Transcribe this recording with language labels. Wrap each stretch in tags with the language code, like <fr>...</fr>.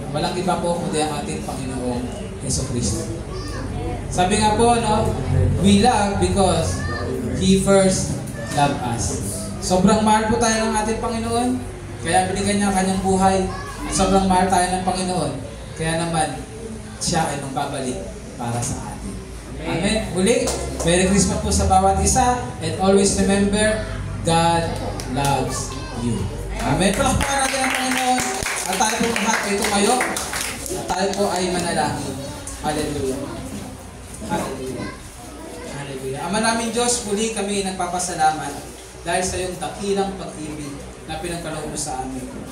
<tl>Walang iba po kundi ang ating Panginoong Jesucristo. Sabi nga po, no,</tl> <en>we love because He first loved us.</en> <tl>Sobrang mahal po tayo ng ating Panginoon. Kaya binigyan niya ang kanyang buhay. At sobrang mahal tayo ng Panginoon. Kaya naman, siya ay magbabalik para sa atin. Amen. Muli, Merry Christmas po sa bawat isa.</tl> <en>And always remember, God loves you.</en> <tl>Amen. Palakpakan natin ang Panginoon. At tayo po lahat ay tumayo. At tayo po ay manalangin. Hallelujah. Hallelujah. Hallelujah. Ama namin Diyos, muli kami nagpapasalamat dahil sa iyong dakilang pag-ibig na pinagkaloob mo sa amin.</tl>